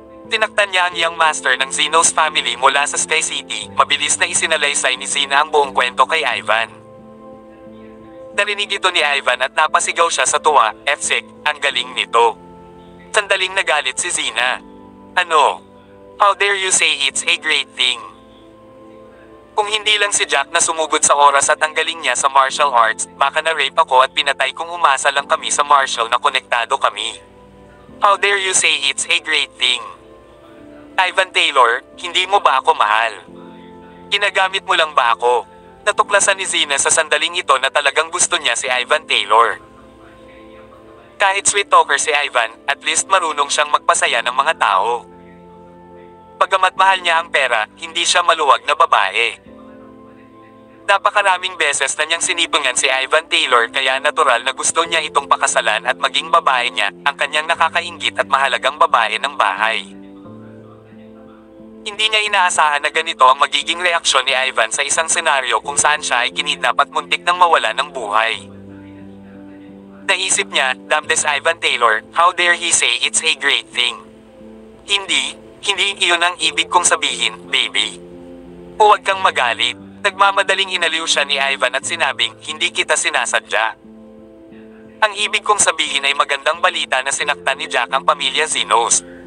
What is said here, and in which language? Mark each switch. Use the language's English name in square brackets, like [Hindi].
[Filipino] Tinaktan niya ang young master ng Zeno's family mula sa Sky City, mabilis na isinalaysay ni Zina ang buong kwento kay Ivan. Narinig ito ni Ivan at napasigaw siya sa tuwa, Fsek, ang galing nito. Sandaling nagalit si Zina. Ano? [English] How dare you say it's a great thing? [Filipino] Kung hindi lang si Jack na sumugod sa oras at ang galing niya sa martial arts, baka na-rape ako at pinatay kung umasa lang kami sa martial na konektado kami. [English] How dare you say it's a great thing? [Filipino] Ivan Taylor, hindi mo ba ako mahal? Ginagamit mo lang ba ako? Natuklasan ni Zina sa sandaling ito na talagang gusto niya si Ivan Taylor. Kahit sweet talker si Ivan, at least marunong siyang magpasaya ng mga tao. Bagamat mahal niya ang pera, hindi siya maluwag na babae. Napakaraming beses na niyang sinipungan si Ivan Taylor kaya natural na gusto niya itong pakasalan at maging babae niya, ang kanyang nakakainggit at mahalagang babae ng bahay. Hindi niya inaasahan na ganito ang magiging reaksyon ni Ivan sa isang senaryo kung saan siya ay kinidnap at muntik nang mawala ng buhay. Naisip niya, [English] damn this Ivan Taylor, how dare he say it's a great thing. [Filipino] Hindi iyon ang ibig kong sabihin, baby. Huwag kang magalit. Nagmamadaling inaliw siya ni Ivan at sinabing, hindi kita sinasadya. Ang ibig kong sabihin ay magandang balita na sinaktan ni Jack ang pamilya Zenos.